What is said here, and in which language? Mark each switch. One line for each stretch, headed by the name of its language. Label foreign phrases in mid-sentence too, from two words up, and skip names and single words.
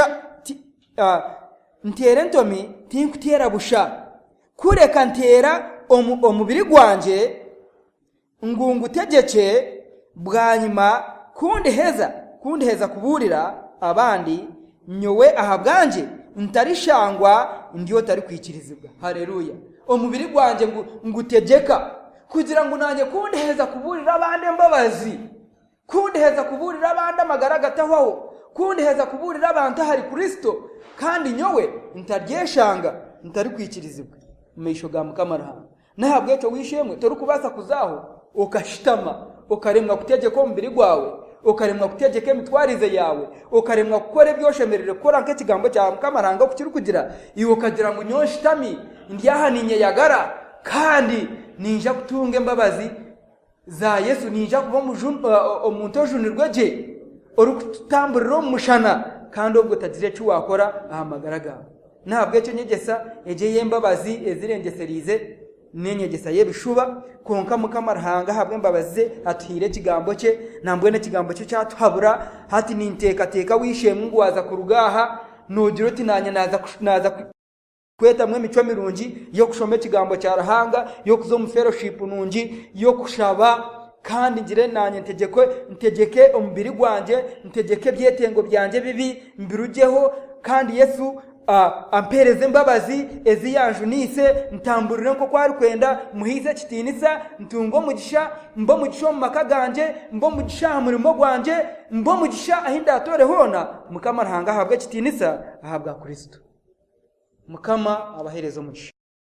Chiga: busha kureka ntera omubiri gwanje ngungutegeke bwanyuma kundi heza kuburira abandi nyowe ahabwanje ntarishangwa ndiyo tari kwikirizibwa. Haleluya. Omubiri gwanje ngutegeka kugira ngo nanjye kundi heza kuburira abandi embabazi kundi heza kuburira abandi amagaragataho kundi heza kuburira abantu hari Kristo kandi nyowe ntaryeshanga ntari kwikirizibwa meisho ga Mukama Ruhanga nahabwe cyo wishemwe tori kubasa kuzaho ukashitama ukaremwa kutegeka umubiri gwawe ukaremwa kutegeka emitwarize yawe ukaremwa gukora byoshemerere gukora nk'ikigambo cya Mukama Ruhanga kukiri kugira iwe ukagira ngo nyonshitami ndyahaninye yagara kandi ninja kutunga embabazi za Yesu ninja kuba omuntu ojunirwe je uri kutamburira umushana kandi ubwo tagire cyo wakora ahamagara gawe ntabwo cyo nyegesa eje yembabazi ezirengeserize nenyegesa yebishuba konka Mukama Ruhanga habwe mbabaze atire kigambo cye nambwe ne kigambo cye cyatuhabura hati ninteka teka wishe Mungu waza kurugaha nogiro ati naza kweta mwe mico mirungi yo kushome kigambo cya Ruhanga yo kuzo mu fellowship nungi yo kushaba kandi ngire nanye ntegeke umubiri gwanje ntegeke byetengo byanje bibi mbirujeho kandi Yesu ampereze mbabazi eziyanjunise ntamburire nko kwari kwenda muhize kitinisa ntungo mugisha mbo mugisho makaganje mbo mugisha murimo gwanje mbo mugisha ahinda atore hona Mukama Ruhanga ahabwa kitinisa ahabwa Kristo Mukama abaherezo mugisha